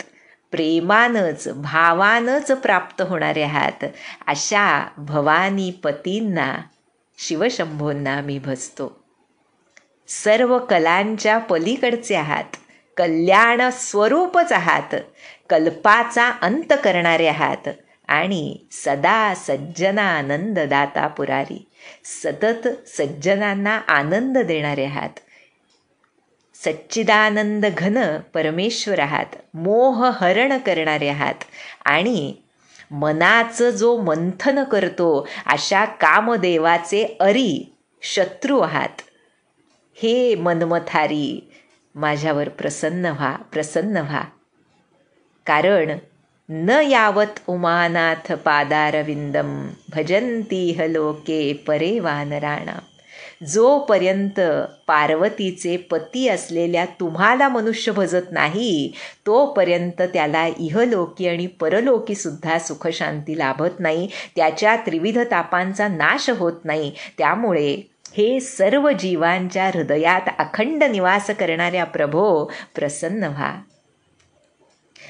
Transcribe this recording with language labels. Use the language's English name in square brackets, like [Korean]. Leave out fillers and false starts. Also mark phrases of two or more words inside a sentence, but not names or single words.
[Marathi] प्रेमानंच, भावानंच प्राप्त होणारे आहात. अशा भवानी पतींना, शिवशंभोंना मी भजतो. सर्व कलांच्या पलीकडचे आहात. कल्याण स्वरूपच आहात. कल्पाचा अंत करणारे आहात आणि [Sanskrit] सदा सज्जनानंददाता पुरारी, [Marathi] सतत सज्जनांना आनंद देणारे आहात. सच्चिदानंद घन परमेश्वर आहात. मोह हरण करणारे आहात आणि मनाचं जो मंथन करतो अशा कामदेवाचे अरी शत्रू आहात. हे मनमथारी, माझ्यावर प्रसन्न व्हा, प्रसन्न व्हा. [Sanskrit] कारण न यावत उमानाथ पादारविंदम भजंतीह लोके परे वानराणाम. [Marathi] जोपर्यंत पार्वतीचे पती असलेल्या तुम्हाला मनुष्य भजत नाही, तोपर्यंत त्याला इहलोकी आणि परलोकी सुद्धा सुखशांती लाभत नाही. त्याच्या त्रिविध तापांचा नाश होत नाही. त्यामुळे हे सर्व जीवांच्या हृदयात अखंड निवास करणाऱ्या प्रभो, प्रसन्न व्हा.